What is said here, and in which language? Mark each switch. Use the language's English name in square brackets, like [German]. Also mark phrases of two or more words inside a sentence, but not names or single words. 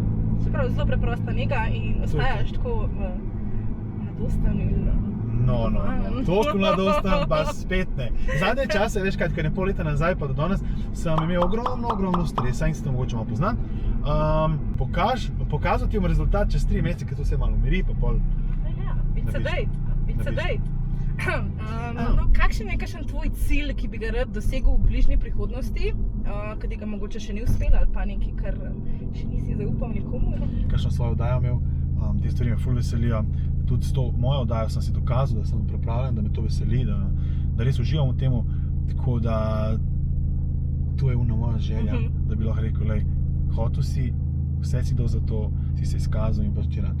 [Slovenian] Se pravi, zelo preprosta nega in ostajaš tako v mladostanju. No, toliko mladostan pa spet ne. Zadnje čase, veš kaj, ne pol leta nazaj pa do danes, sem imel ogromno stresa in se to mogoče malo poznam. Pokazal ti bom rezultat čez 3 mesece, ko to vse malo umiri, pa pol... [English] It's a date. [Slovenian] Kakšen je kakšen tvoj cilj, ki bi ga rad dosegel v bližnji prihodnosti, ki ga mogoče še ni uspel ali pa nekaj, kar še nisi zaupal nikomu? Kakšno svojo oddajo imel, te stvari me ful veselijo. Tudi s to mojo oddajo sem si dokazal, da sem pripravljen, da me to veseli, da res uživam v temu, tako da to je moja želja, da bi lahko rekel, lej, hotel si, vse si dal za to, si se izkazal in pač ti rata.